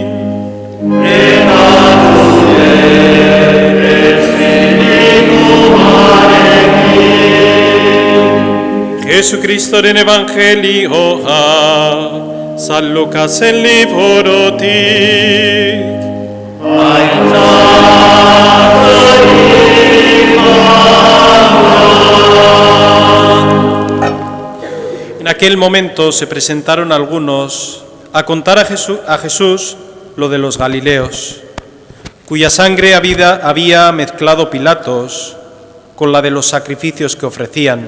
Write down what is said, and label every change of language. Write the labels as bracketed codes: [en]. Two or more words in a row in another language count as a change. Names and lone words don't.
[eu] eta zure espirituarekin. Jesucristoren evangelioa, San Lukasen librotik. [es] En aquel momento se presentaron algunos a contar a Jesús lo de los Galileos, cuya sangre había mezclado Pilatos con la de los sacrificios que ofrecían.